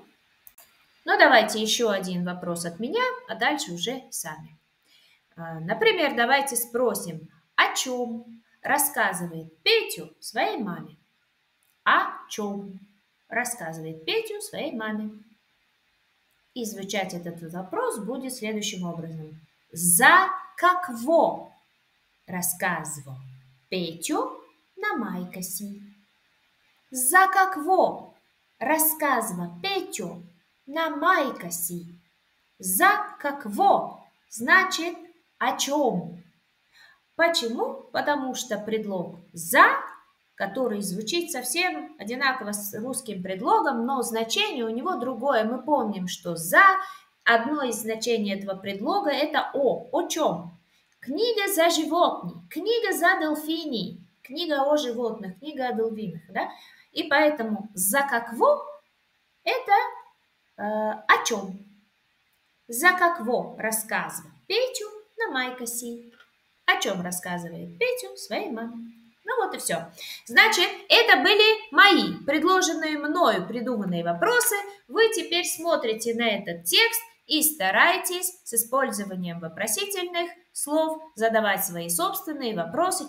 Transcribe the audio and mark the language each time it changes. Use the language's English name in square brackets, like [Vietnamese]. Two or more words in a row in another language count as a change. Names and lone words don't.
[Russian] Ну, давайте еще один вопрос от меня, а дальше уже сами. Например, давайте спросим, о чем рассказывает Петю своей маме? О чем рассказывает Петю своей маме? И звучать этот вопрос будет следующим образом. [Bulgarian] За какво рассказывал Петю на майка си? За какво рассказывал Петю на майка си? За какво [Russian] значит о чем? Почему? Потому что предлог «за», который звучит совсем одинаково с русским предлогом, но значение у него другое. Мы помним, что «за» одно из значений этого предлога – это «о чем». Книга за животных, книга за дельфиний, книга о животных, книга о дельфинах. Да? И поэтому [Bulgarian] «за какво» [Russian] – это о чем? [Bulgarian] За какво рассказывал Петю на майка си. [Russian] О чем рассказывает Петю своей маме. Ну вот и все. Значит, это были мои предложенные мною придуманные вопросы. Вы теперь смотрите на этот текст и старайтесь с использованием вопросительных слов задавать свои собственные вопросы.